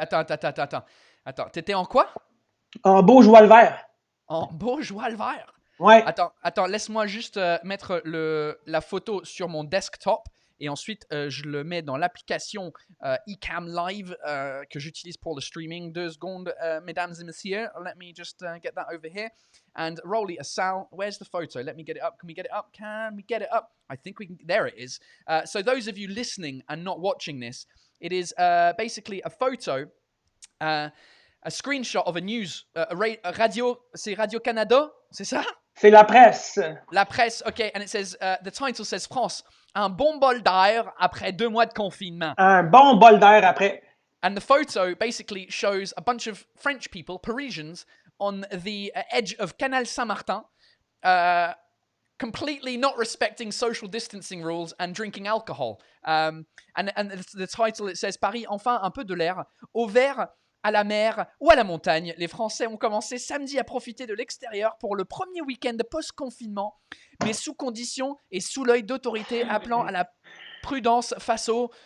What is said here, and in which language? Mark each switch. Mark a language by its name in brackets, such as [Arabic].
[French] Attends. T'étais en quoi? En beau joie le vert. En beau joie le vert. Ouais. Attends, laisse-moi juste mettre la photo sur mon desktop et ensuite je le mets dans l'application eCam Live que j'utilise pour le streaming. 2 secondes, mesdames et messieurs. [English] Let me just get that over here. And Rolly Assal, where's the photo? Let me get it up. Can we get it up? Can we get it up? I think we can. There it is. So those of you listening and not watching this, it is basically a photo. A screenshot of a news, radio, [French] c'est Radio-Canada, c'est ça? C'est la presse. La presse, [English] okay, and it says, the title says [French] France, un bon bol d'air après 2 mois de confinement. Un bon bol d'air après. [English] And the photo basically shows a bunch of French people, Parisians, on the edge of Canal Saint-Martin, completely not respecting social distancing rules and drinking alcohol. And the title, it says, [French] Paris, enfin un peu de l'air, au vert, à la mer ou à la montagne. Les Français ont commencé samedi à profiter de l'extérieur pour le premier week-end post-confinement, mais sous conditions et sous l'œil d'autorités appelant à la prudence face au...